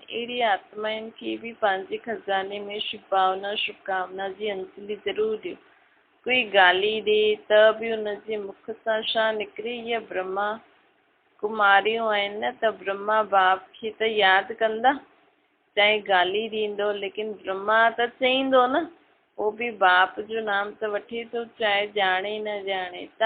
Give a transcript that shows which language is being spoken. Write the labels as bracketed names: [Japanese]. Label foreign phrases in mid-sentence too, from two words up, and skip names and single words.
[Sindhi] अहिड़ी आत्माउनि खे बि पंहिंजे खज़ाने में शुभ भावना शुभकामना जी अंजलि ज़रूरु ॾियो। कोई गाली ॾे त बि हुनजे मुख सां छा निकिरे? इहे ब्रह्मा कुमारियूं आहिनि न, त ब्रह्मा बाप खे त यादि कंदा। चाहे गाली ॾींदो लेकिन ब्रह्मा त चईंदो न, उहो बि बाप जो नाम त वठे थो, चाहे ॼाणे न ॼाणे।